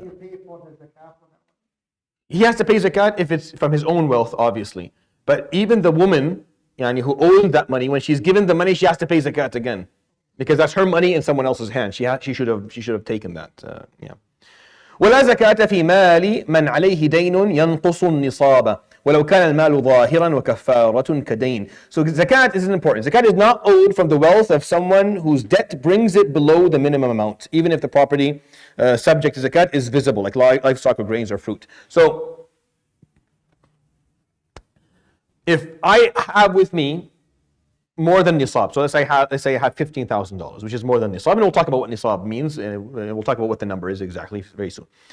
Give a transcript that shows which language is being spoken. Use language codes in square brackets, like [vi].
[en] He pay for the zakat for that one. He has to pay zakat if it's from his own wealth, obviously. But even the woman, who owns that money, when she's given the money, she has to pay zakat again, because that's her money in someone else's hand. She should have taken that. [ar] ولا زكاة في مال من عليه دين ينقص النصاب ولو كان المال ظاهرا وكفارة كدين. [en] So zakat is important. Zakat is not owed from the wealth of someone whose debt brings it below the minimum amount, even if the property subject to zakat is visible, like livestock or grains or fruit. So if I have with me more than nisab, so let's say I have $15,000, which is more than nisab, and we'll talk about what nisab means, and we'll talk about what the number is exactly very soon.